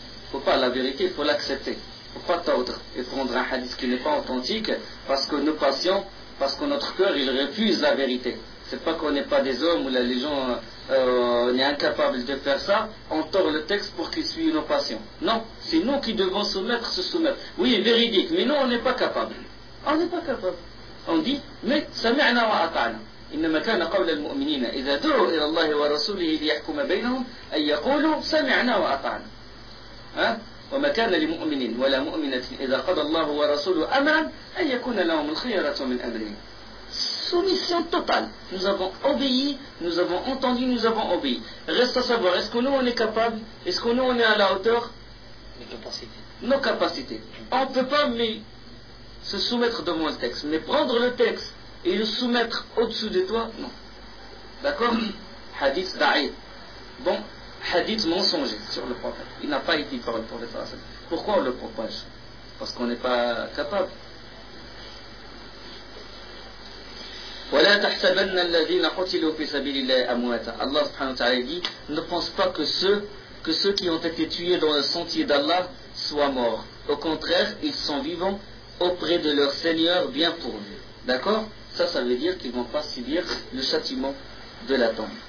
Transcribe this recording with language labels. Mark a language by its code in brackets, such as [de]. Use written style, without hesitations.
[fr] Faut pas la vérité, il faut l'accepter. Pas tordre et prendre un hadith qui n'est pas authentique parce que notre cœur il refuse la vérité. C'est pas qu'on n'est pas des hommes ou les gens on est incapable de faire ça, on tord le texte pour qu'il suive nos passions. Non, c'est nous qui devons se soumettre. Oui, véridique, mais nous on n'est pas capable. On dit, mais [ar] sami'na wa ata'na. إنما كان قول المؤمنين إذا دعوا إلى الله ورسوله ليحكم بينهم أن يقولوا سمعنا وأطعنا. وما كان لمؤمن ولا مؤمنة إذا قضى الله ورسوله أمرا أن يكون لهم الخيرة من أمرهم. [fr] Soumission totale. Nous avons obéi, nous avons entendu, nous avons obéi. Reste à savoir, est-ce que nous on est capable? Est-ce que nous on est à la hauteur? Nos capacités. On ne peut pas mais se soumettre devant le texte. Mais prendre le texte et le soumettre au-dessous de toi, non. D'accord? Hadith da'if. Bon. Hadith mensonger sur le prophète. Il n'a pas été par le prophète. Pourquoi on le propage? Parce qu'on n'est pas capable. [ar] ولا تحسبن الذين قتلوا في سبيل الله أمواتا. الله سبحانه وتعالى [fr] dit, ne pense pas que ceux qui ont été tués dans le sentier d'Allah soient morts. Au contraire, ils sont vivants auprès de leur Seigneur bien pourvu. D'accord ? Ça veut dire qu'ils ne vont pas subir le châtiment de la tombe.